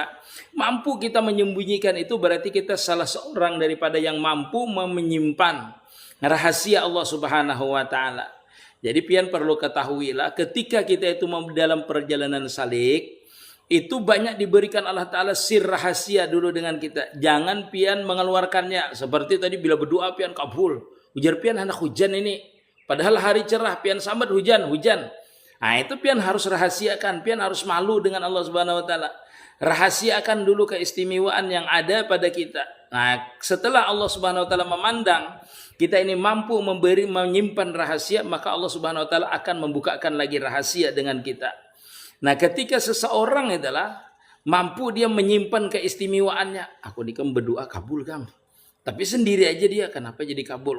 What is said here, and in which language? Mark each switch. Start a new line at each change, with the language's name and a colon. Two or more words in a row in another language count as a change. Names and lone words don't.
Banjar: Mampu kita menyembunyikan itu, berarti kita salah seorang daripada yang mampu menyimpan rahasia Allah
Arabic: سبحانه وتعالى.
Banjar: Jadi pian perlu ketahuilah, ketika kita itu dalam perjalanan salik, itu banyak diberikan Allah Ta'ala sir rahasia dulu dengan kita. Jangan pian mengeluarkannya. Seperti tadi bila berdoa pian kabul. Ujar pian hendak hujan ini. Padahal hari cerah pian sambat hujan. Nah, itu pian harus rahasiakan. Pian harus malu dengan Allah
Arabic: سبحانه وتعالى.
Banjar: Rahasiakan dulu keistimewaan yang ada pada kita. Nah, setelah Allah
Arabic: سبحانه وتعالى
Banjar: memandang kita ini mampu menyimpan rahasia, maka Allah
Arabic: سبحانه وتعالى
Banjar: akan membukakan lagi rahasia dengan kita. Nah, ketika seseorang adalah mampu dia menyimpan keistimewaannya, aku ini kan berdoa kabul kan, tapi sendiri aja dia, kenapa jadi kabul?